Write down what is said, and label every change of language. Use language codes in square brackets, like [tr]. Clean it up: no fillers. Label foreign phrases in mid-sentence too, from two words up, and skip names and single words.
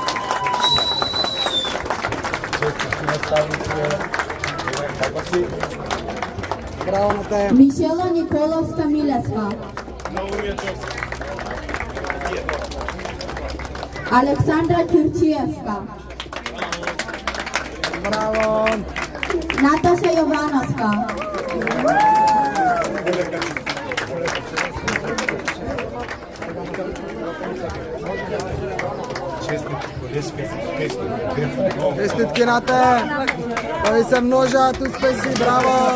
[mk] Браво на те! Мишела Николовска-Милевска, Александра Кюрчиевска, Браво! Наташа Jovanovska, Честитки на те! Кои се множат успеси, браво!